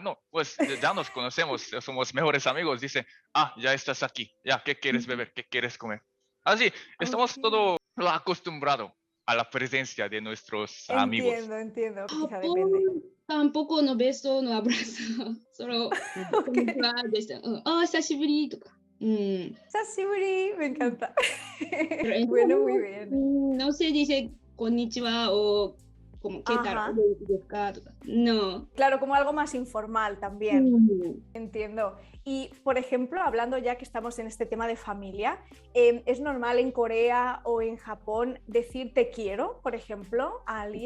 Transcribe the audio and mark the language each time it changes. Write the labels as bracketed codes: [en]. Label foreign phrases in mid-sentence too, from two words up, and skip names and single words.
[es] No, pues ya nos conocemos, somos mejores amigos, dice, ya estás aquí, ya, ¿qué quieres beber? ¿Qué quieres comer? Así, estamos todo acostumbrado. a la presencia de nuestros amigos. Entiendo, quizá Japón depende. tampoco no beso, no abrazo. Solo konnichiwa desde, [ja] さしぶりとか。 [es] Sashiburi, me encanta. Pero en Bueno, Japón, muy bien. no se dice konnichiwa o como qué tal, Ajá. no. Claro, como algo más informal también. Mm. Entiendo. Y, por ejemplo, hablando ya que estamos en este tema de familia, ¿es normal en Corea o en Japón decir te quiero, por ejemplo, a alguien?